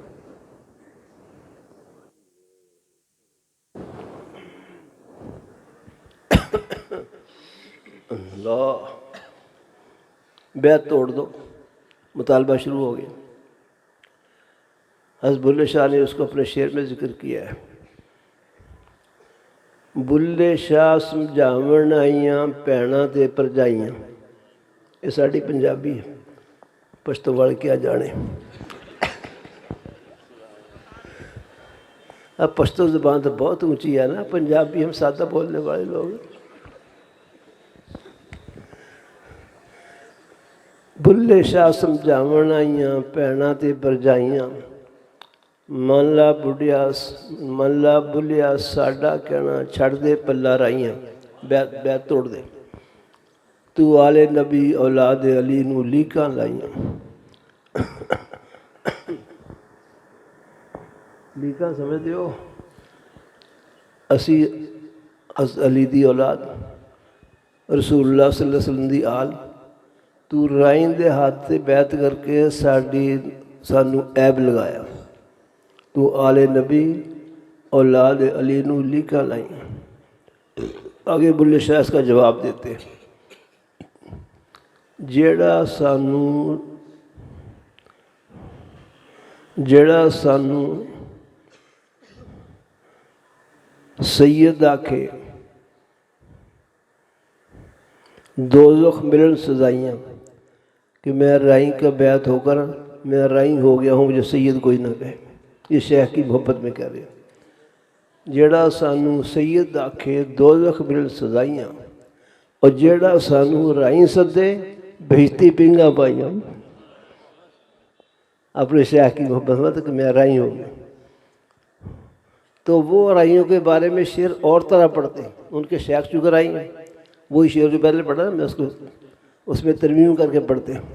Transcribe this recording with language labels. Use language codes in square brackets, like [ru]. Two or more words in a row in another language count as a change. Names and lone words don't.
[ur] اللہ، بیعت توڑ دو، مطالبہ شروع ہو گیا۔ حضرت بلے شاہ نے اس کو اپنے شعر میں ذکر کیا ہے۔ [pa] بلے شاہ سمجھاون آئیاں پیڑاں تے پرجائیاں، [ur] یہ ساڑی پنجابی ہے، پشتو وڑ کیا جانے۔ اب پشتو زبان تو بہت اونچی ہے نا، پنجابی ہم سادہ بولنے والے لوگ۔ [pa] بلے شاہ سمجھاون آئیاں پیڑاں تے پرجائیاں، من لا بلیا ساڈا کہنا چھڑ دے پلا رائیاں، [ur] بیعت توڑ دے، [pa] تو آلے نبی اولاد علی نو لیکاں لائیاں۔ [ur] لیکاں سمجھتے ہو؟ [pa] اسی علی دی اولاد، رسول اللہ صلی اللہ علیہ وسلم دی آل، [ur] تو رائیں دے ہاتھ سے بیعت کر کے سانو عیب لگایا، [pa] تو آل نبی اولاد علی نو لیکاں لائیں۔ [ur] آگے بلے شاہ اس کا جواب دیتے ہیں، [pa] جیڑا سانو سید آکھے دوزخ ملن سزائیاں، [ur] کہ میں رائیں کا بیعت ہو کر میں رائیں ہو گیا ہوں، مجھے سید کوئی نہ کہے۔ یہ شیخ کی محبت میں کہہ رہے ہیں، [pa] جیڑا سانو سید آکھے دوزخ ملن سزائیاں، [ur] اور [pa] جیڑا سانو رائیں سدے بہشتی پنگا پائیاں۔ [ur] اپنے شیخ کی محبت میں کہ میں رائیں ہو گیا۔ تو وہ رائیوں کے بارے میں شعر اور طرح پڑھتے ہیں، ان کے شیخ چکر رائی ہیں، وہی شعر جو پہلے پڑھا نا میں اس میں ترمیم کر کے پڑھتے ہیں۔